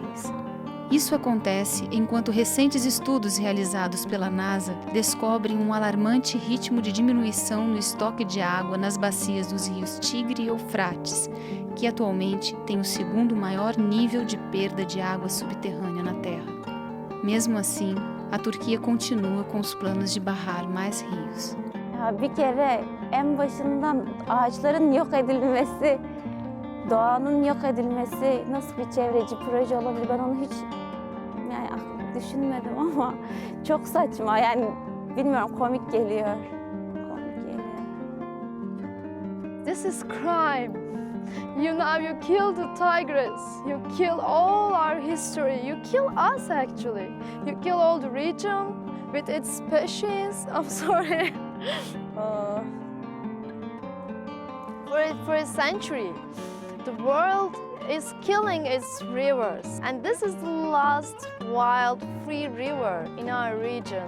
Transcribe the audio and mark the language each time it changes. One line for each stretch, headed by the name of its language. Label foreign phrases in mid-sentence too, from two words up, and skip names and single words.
Portuguese: Isso acontece enquanto recentes estudos realizados pela NASA descobrem um alarmante ritmo de diminuição no estoque de água nas bacias dos rios Tigre e Eufrates, que atualmente tem o segundo maior nível de perda de água subterrânea na Terra. Mesmo assim, a Turquia continua com os planos de barrar mais rios.
Turkish: Bir kere en başından ağaçların yok edilmesi, doğanın yok edilmesi nasıl bir çevreci proje olabilir? Ben onu hiç düşünmedim ama çok saçma, yani bilmiyorum, komik geliyor.
English: This is crime. You kill the tigers, you kill all our history, you kill us actually. You kill all the region with its species. I'm sorry. For a century, the world is killing its rivers, and this is the last wild free river in our region.